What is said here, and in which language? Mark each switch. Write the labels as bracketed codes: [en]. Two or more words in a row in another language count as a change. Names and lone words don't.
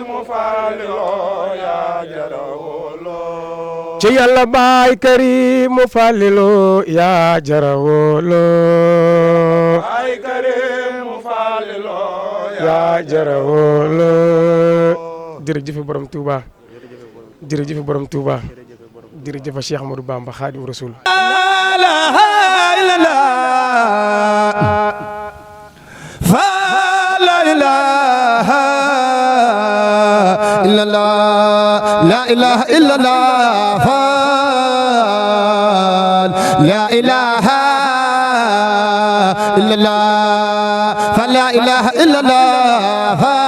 [wo] Falilu yaa jarawolo ci Yàlla Baay Karim Falilu yaa jarawolo Baay Karim Falilu yaa jarawolo jërëjëf borom Touba jërëjëf borom Touba jërëjëf Cheikh Ahmadou Bamba Khadim Rasoul [ar] لا إله إلا الله لا إله إلا الله فلا إله إلا الله